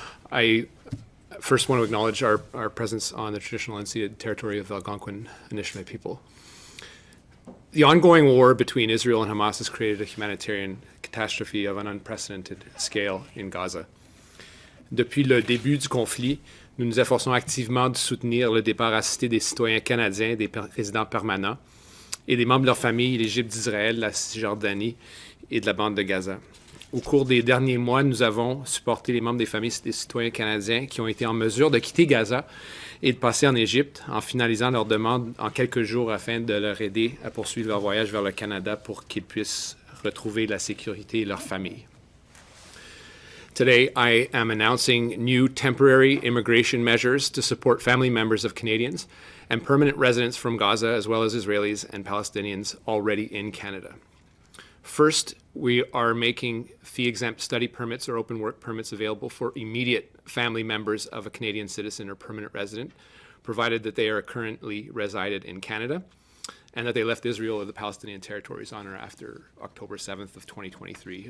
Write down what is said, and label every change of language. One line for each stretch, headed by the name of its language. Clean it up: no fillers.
English: I first want to acknowledge our presence on the traditional unceded territory of the Algonquin Anishinaabe people. The ongoing war between Israel and Hamas has created a humanitarian catastrophe of an unprecedented scale in Gaza.
French: Depuis le début du conflit, nous nous efforçons activement de soutenir le départ assisté des citoyens canadiens, des résidents permanents et des membres de leur famille, l'Égypte, d'Israël, la Cisjordanie et de la bande de Gaza. Au cours des derniers mois, nous avons supporté les membres des familles des citoyens canadiens qui ont été en mesure de quitter Gaza et de passer en Égypte en finalisant leur demande en quelques jours afin de leur aider à poursuivre leur voyage vers le Canada pour qu'ils puissent retrouver la sécurité et leur famille.
English: Today, I am announcing new temporary immigration measures to support family members of Canadians and permanent residents from Gaza, as well as Israelis and Palestinians already in Canada. First, we are making fee-exempt study permits or open work permits available for immediate family members of a Canadian citizen or permanent resident, provided that they are currently resided in Canada and that they left Israel or the Palestinian territories on or after October 7th of 2023.